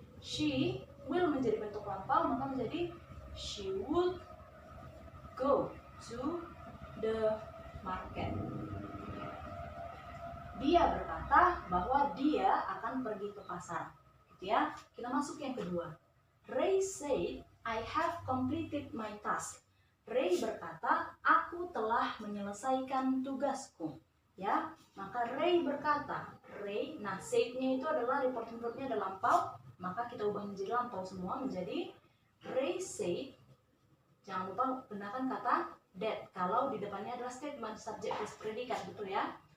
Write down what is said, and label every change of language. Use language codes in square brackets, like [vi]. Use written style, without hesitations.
[en] She will [id] menjadi bentuk lampau, maka menjadi [en] she would go to the market. [id] Dia berkata bahwa dia akan pergi ke pasar, gitu ya. Kita masuk yang kedua. [en] Ray said, I have completed my task. [id] Ray berkata, aku telah menyelesaikan tugasku, ya. Maka Ray berkata, nah said-nya itu adalah reporting verbnya ada lampau, maka kita ubah menjadi lampau semua, menjadi [en] Ray said. [id] Jangan lupa gunakan kata that kalau di depannya adalah statement subjek plus predikat, betul ya.